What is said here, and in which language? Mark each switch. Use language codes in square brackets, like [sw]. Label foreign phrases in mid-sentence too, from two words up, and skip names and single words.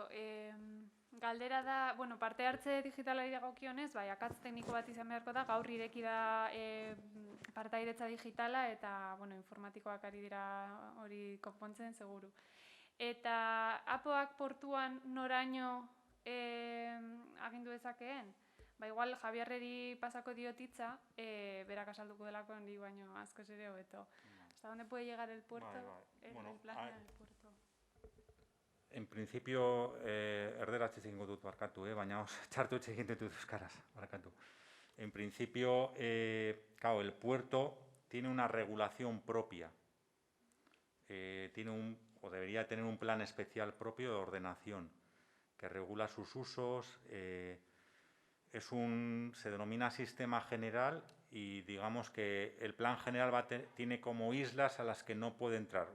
[eu] Galdera da, parte hartze digitalari dagokionez, akats tekniko bat izan beharko da, gaur ireki da partairetza digitala eta informatikoak ari dira hori konpontzen, seguru. Eta APOak portuan noraino agindu dezakeen? Igual Javierreri pasako diotitza, berak azalduko delako handi baino askoz ere hobeto. [es] ¿Hasta dónde puede llegar el puerto? El plan del puerto. En principio, [eu] erderatz egingo dut barkatu, baina txartu egin dut euskaraz, barkatu. [es] En principio, claro, el puerto tiene una regulación propia. O debería tener un plan especial propio de ordenación que regula sus usos. Se denomina sistema general y digamos que el plan general tiene como islas a las que no puede entrar.